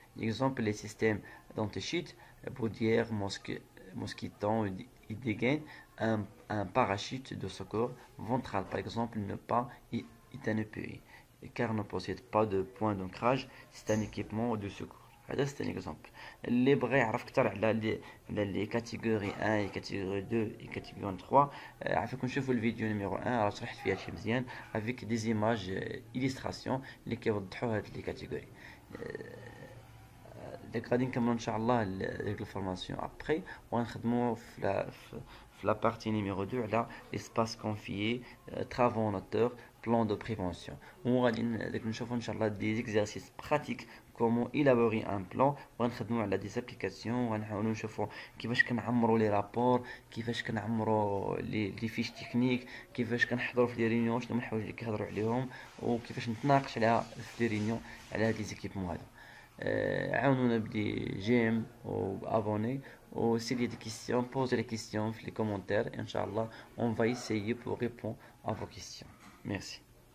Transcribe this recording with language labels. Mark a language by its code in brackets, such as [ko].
[fr] Exemple les systèmes d'anti-chute, baudière, mosquiton et dégaine, un parachute de secours ventral par exemple ne pas est un EPI car ne possède pas de point d'ancrage, c'est un équipement de secours. هذا c'est un exemple. [ar] اللي بغى يعرف اكثر على لي كاتيجوري 1 كاتيجوري 2 et كاتيجوري 3 عافاكم نشوفوا الفيديو نيميرو 1 راه شرحت فيها شي مزيان [fr] avec des images illustration [ar] اللي كيوضحوا هاد لي كاتيجوري. داك غادي نكملوا ان شاء الله ديك الفورماسيون ابري وغنخدموا في لا بارتي نيميرو 2 على [fr] l'espace confié, travaux en hauteur, plan de prévention. [ar] وغادي نشوفوا ان شاء الله دي زيكزارسيس براتيك كومون [fr] élaborer un plan [ar] وغنخدموا على دي زابليكاسيون وغنحاولوا نشوفوا كيفاش كنعمروا لي رابور كيفاش كنعمروا لي فيش تكنيك كيفاش كنحضروا في لي ريونيون شنو هما الحوايج اللي كيهضروا عليهم وكيفاش نتناقش عليها في لي ريونيون على هاد لي زيكيبمون هادو. عاونونا بدي جيم وابوني [fr] ou s'il y a des questions, posez les questions dans les commentaires. Inch'Allah, on va essayer pour répondre à vos questions. Merci.